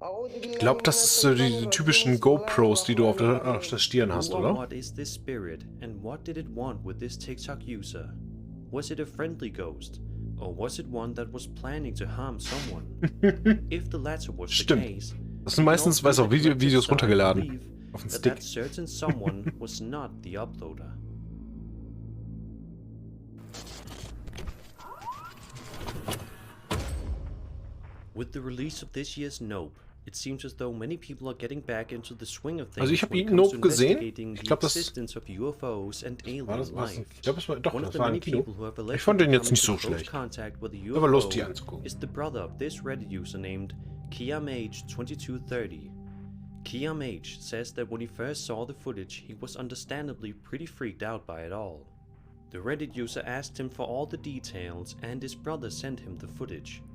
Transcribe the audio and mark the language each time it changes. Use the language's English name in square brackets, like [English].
[German] Ich glaube, das ist so die typischen GoPros, die du auf der Stirn hast, oder? [English] What is this spirit and what did it want with this TikTok user? Was it a friendly ghost? Or was it one that was planning to harm someone? If the latter was the case, [German] das sind meistens, weiß auch, Videos runtergeladen auf den Stick. [English] That certain someone was not the uploader. With the release of this year's Nope, it seems as though many people are getting back into the swing of things. [German] Also ich habe ihn Nope gesehen. Ich glaube, das war das. Ich glaube, es war doch, das war ein Kino. Ich fand den jetzt nicht so schlecht. Aber lustig anzugucken. [English] Is the brother of this Reddit user named KiamH2230. KiamH says that when he first saw the footage, he was understandably pretty freaked out by it all. The Reddit user asked him for all the details, and his brother sent him the footage.